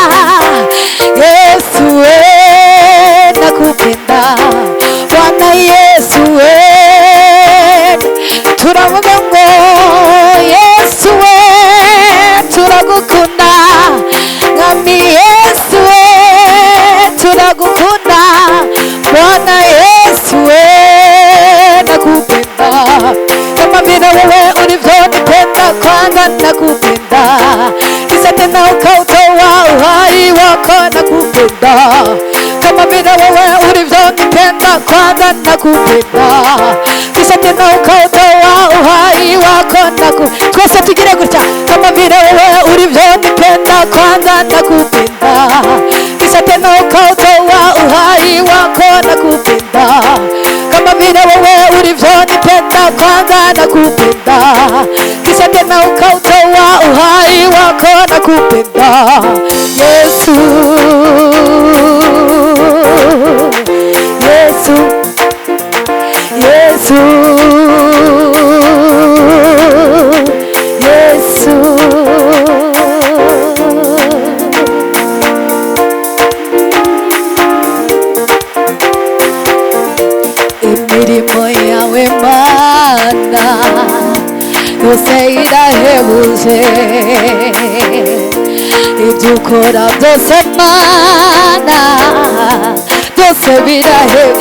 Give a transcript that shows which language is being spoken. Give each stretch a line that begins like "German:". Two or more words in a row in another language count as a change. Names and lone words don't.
Swahili: Yesu we nakupenda, Bwana Yesu we
Kinyarwanda: turavuga ngo Yesu we turagukunda, Mwami Yesu we turagukunda,
Swahili: Bwana Yesu we nakupenda. Kama vile wewe ulivyonipenda kwanza nakupenda, kisha tena ukautoa uhai wako nakupenda. Kama vile wewe ulivyonipenda kwanza nakupenda, kisha tena ukautoa uhai wako nakupenda.
Kinyarwanda: Twese tugire gutya.
Swahili: Kama vile wewe ulivyonipenda kwanza nakupenda, kisha tena nakupenda, kama vile wewe ulivyonipenda kwanza nakupenda, kisha tena ukautoa uhai wako nakupenda Yesu, Yesu, Yesu, Yesu.
Kinyarwanda: Imirimo yawe Mana yose irahebuje, ibyo ukora byose Mana byose birahebuje.